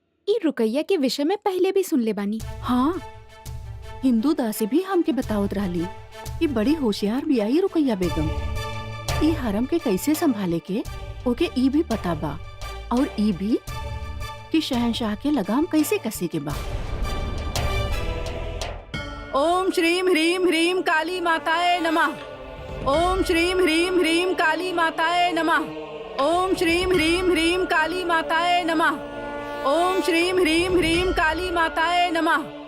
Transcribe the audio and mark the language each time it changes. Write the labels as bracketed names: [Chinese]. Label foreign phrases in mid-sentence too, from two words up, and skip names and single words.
[Bhojpuri] ई रुकैया के विषय में पहले भी सुन ले बानी। हाँ, हिंदू दासी भी हमके बतावत रहली कि बड़ी होशियार भी आई रुकैया बेगम। ई हरम के कैसे संभाले के ओके ई भी पता बा, और ई भी कि शहंशाह के लगाम कैसे कसे के बा। [Sanskrit] ओम श्रीम ह्रीम ह्रीम काली माताए नमः। ओम श्रीम ह्रीम ह्रीम काली माताए नमः। ओम श्रीम ह्रीम ह्रीम काली माताए नमः। ओम श्रीम ह्रीम ह्रीम काली माताए नमः।